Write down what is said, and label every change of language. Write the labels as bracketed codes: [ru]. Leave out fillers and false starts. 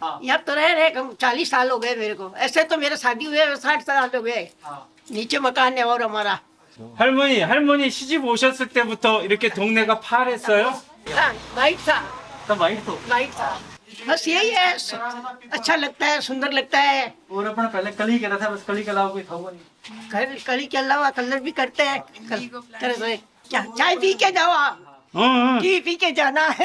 [hi] यहाँ तो रह रहे कम 40 साल हो गए मेरे को। ऐसे तो मेरा शादी हुए 60 साल हो गए। नीचे मकान है और हमारा। [ko] 할머니 시집 오셨을 때부터 이렇게 동네가 파랬어요? [hi] हाँ, लाइट था, [ko] 또 많이 또. [hi] लाइट था। बस यही है, अच्छा लगता है, सुंदर लगता है। और अपना पहले कली करा था, बस कली के अलावा कोई था वो नहीं। कली के अलावा कलर भी करते हैं। तरह से क्या चाय पी के जाओ आप, टी पी के जाना है।